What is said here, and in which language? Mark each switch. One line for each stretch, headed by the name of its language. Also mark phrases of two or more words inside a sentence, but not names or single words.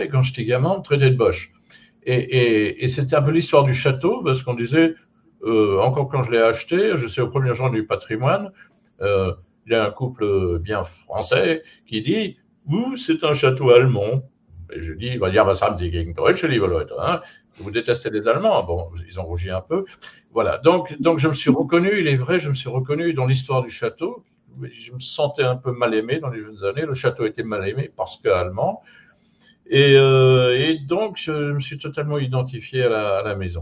French: Et quand j'étais gamin, on me traitait de Bosch. Et c'était un peu l'histoire du château, parce qu'on disait, encore quand je l'ai acheté, je sais au premier jour du patrimoine, il y a un couple bien français qui dit, c'est un château allemand. Et je dis,
German: ja, was haben Sie gegen Deutsche, liebe Leute,
French: hein? Vous détestez les Allemands? Bon, ils ont rougi un peu. Voilà, donc je me suis reconnu, il est vrai, je me suis reconnu dans l'histoire du château. Je me sentais un peu mal aimé dans les jeunes années. Le château était mal aimé parce que allemand. Et donc, je me suis totalement identifié à la maison.